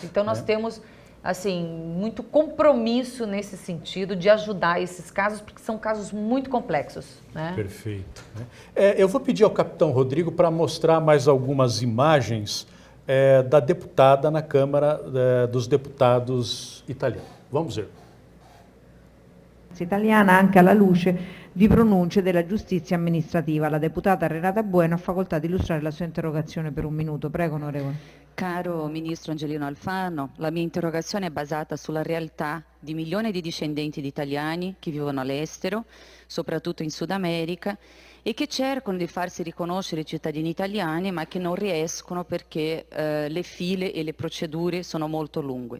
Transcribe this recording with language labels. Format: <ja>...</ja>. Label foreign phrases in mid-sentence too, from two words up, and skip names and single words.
<pt>Então nós temos assim muito compromisso nesse sentido de ajudar esses casos, porque são casos muito complexos. Né? Perfeito. Eu vou pedir ao capitão Rodrigo para mostrar mais algumas imagens da deputada na Câmara dos Deputados italiana. Vamos ver.</pt> <it>Italiana anche alla luce di pronunce della giustizia amministrativa. La deputata Renata Bueno ha facoltà di illustrare la sua interrogazione per 1 minuto. Prego, onorevole. Caro Ministro Angelino Alfano, la mia interrogazione è basata sulla realtà di milioni di discendenti di italiani che vivono all'estero, soprattutto in Sud America, e che cercano di farsi riconoscere cittadini italiani ma che non riescono perché le file e le procedure sono molto lunghe.</it>